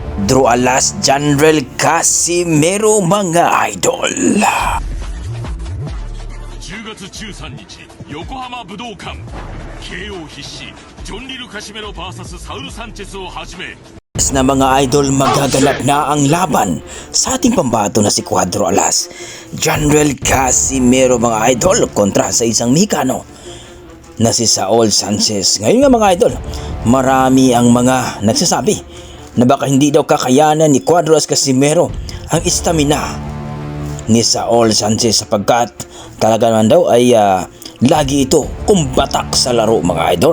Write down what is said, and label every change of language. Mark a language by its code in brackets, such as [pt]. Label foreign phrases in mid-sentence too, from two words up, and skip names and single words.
[tl] Cuadro Alas, General Casimero mga idol. [ja] 10 月13日横浜武道館 KO 必至ジョンリル・カシメロ vs サウル・サンチェスをはじめ [tl] Na mga idol, magaganap na ang laban sa ating pambato na si Cuadro Alas, General Casimero mga idol kontra sa isang Mexicano na si Saul Sanchez. Ngayon nga mga idol, marami ang mga nagsasabi na baka hindi daw kakayanan ni Cuadro Alas Casimero ang istamina ni Saul Sanchez sapagkat talaga naman daw ay lagi ito kumbatak sa laro mga idol.